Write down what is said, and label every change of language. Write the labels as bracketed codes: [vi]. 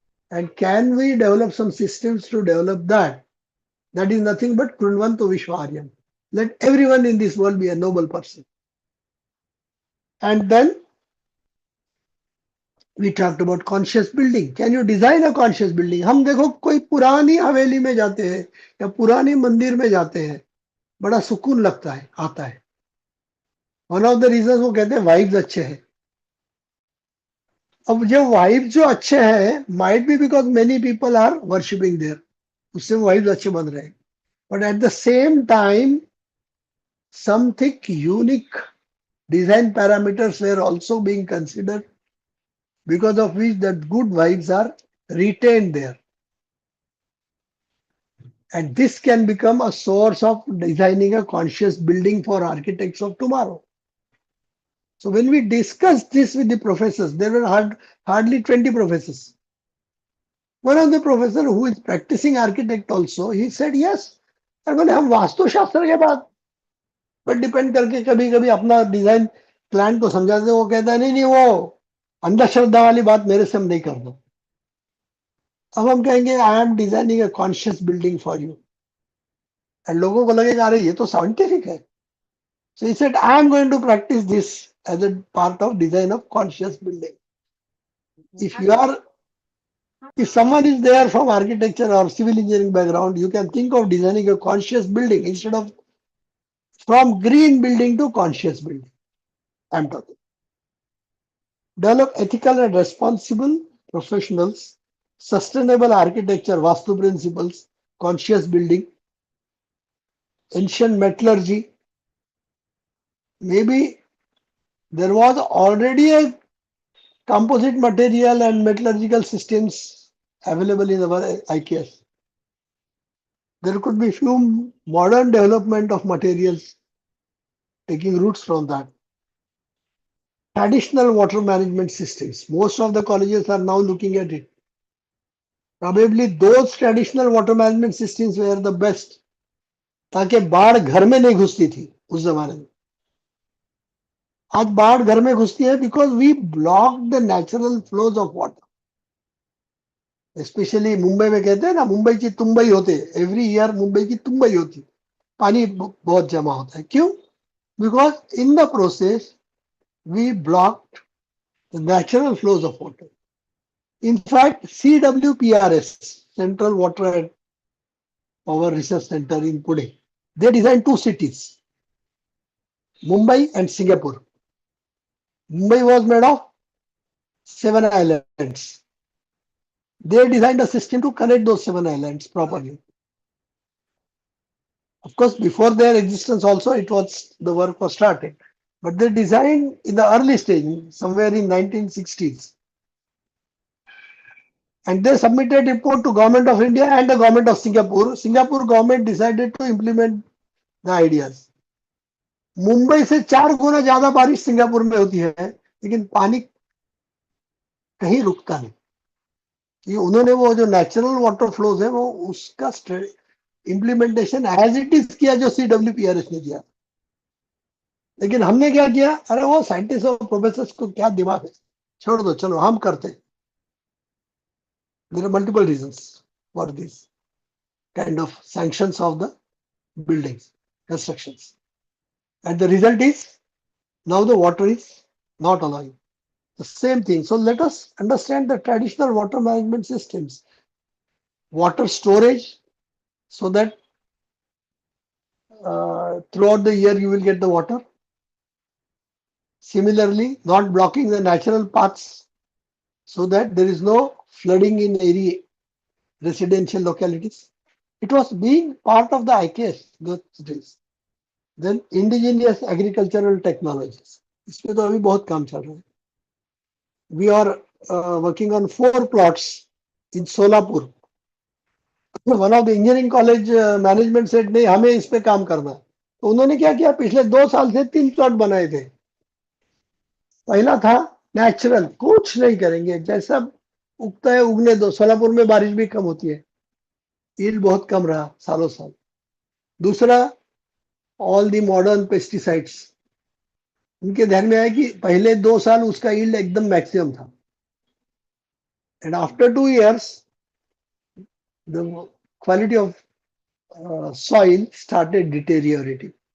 [en] And can we develop some systems to develop that? That is nothing but Krunvanto Vishwaryam. Let everyone in this world be a noble person. And then we talked about conscious building. Can you design a conscious building? [hi] हम देखो कोई पुरानी हवेली में जाते हैं या पुरानी मंदिर में जाते हैं, बड़ा सुकून लगता है, आता है. [en] one of the reason [hi] वो कहते हैं वाइब्स अच्छे हैं. अब जो वाइब जो अच्छे हैं [en] might be because many people are worshipping there, [hi] उससे वाइब्स अच्छे बन रहे हैं. [en] But at the same time something unique design parameters were also being considered, because of which that good vibes are retained there. And this can become a source of designing a conscious building for architects of tomorrow. So when we discussed this with the professors, there were hardly 20 professors. One of the professors who is practicing architect also, he said, yes, [hi] बोले हम वास्तुशास्त्र के बाद पर depend करके कभी कभी अपना design client को समझाते हैं, वो कहता है नहीं वो अंधश्रद्धा वाली बात मेरे से हम नहीं कर दो. अब हम कहेंगे [en] I am designing a conscious building for you, and [hi] लोगों को लगेगा अरे ये तो साइंटिफिक है. [en] So he said, I am going to practice this as a part of design of conscious building. If you are, if someone is there from architecture or civil engineering background, you can think of designing a conscious building instead of from green building to conscious building. I'm talking. Develop ethical and responsible professionals, sustainable architecture, Vastu principles, conscious building, ancient metallurgy. Maybe there was already a composite material and metallurgical systems available in our IKS. There could be few modern development of materials taking roots from that. Traditional water management systems. Most of the colleges are now looking at it. Probably those traditional water management systems were the best. [hi] ताकि बाढ़ घर में नहीं घुसती थी उस जमाने में. आज बाढ़ घर में घुसती है [en] because we blocked the natural flows of water. [hi] Specially Mumbai में कहते हैं ना, मुंबई की तुम्बई होते, एवरी ईयर मुंबई की तुम्बई होती, पानी बहुत जमा होता है. क्यों? [en] Because in the process we blocked the natural flows of water. In fact, CWPRS, Central Water and Power Research Center in Pune, they designed two cities, Mumbai and Singapore. Mumbai was made of 7 islands. They designed a system to connect those 7 islands properly. Of course, before their existence also, the work was started. But they designed in the early stage, somewhere in 1960s. And they submitted report to Government of India and the Government of Singapore. Singapore government decided to implement the ideas. [hi] Mumbai से 4 गुना ज्यादा बारिश Singapore में होती है, लेकिन पानी कहीं रुकता नहीं. ये उन्होंने वो जो नेचुरल वाटर फ्लोज है वो उसका इम्प्लीमेंटेशन [en] as it is [hi] किया जो CWPRS ने किया. लेकिन हमने क्या किया, अरे वो साइंटिस्ट और प्रोफेसर को क्या दिमाग है, छोड़ दो, चलो हम करते. [en] There are multiple reasons for this kind of sanctions of the buildings, constructions. And the result is now the water is not allowing. The same thing. So let us understand the traditional water management systems. Water storage, so that throughout the year you will get the water. Similarly, not blocking the natural paths so that there is no flooding in residential localities. It was being part of the IKS those days. Then indigenous agricultural technologies. [hi] इसमें तो अभी बहुत काम चल रहा है. [en] We are working on 4 plots in Solapur. One of the engineering college management said [hi] नहीं हमें इस पे काम करना है. तो उन्होंने क्या किया, पिछले 2 साल से 3 प्लॉट बनाए थे. पहला था नेचुरल, कुछ नहीं करेंगे, जैसा उगता है उगने दो. सोलापुर में बारिश भी कम होती है, यील्ड बहुत कम रहा सालों साल. दूसरा, [en] All the modern pesticides. [hi] उनके ध्यान में आया कि पहले 2 साल उसका यील्ड एकदम मैक्सिमम था, [en] And after 2 years the quality of soil started deteriorating.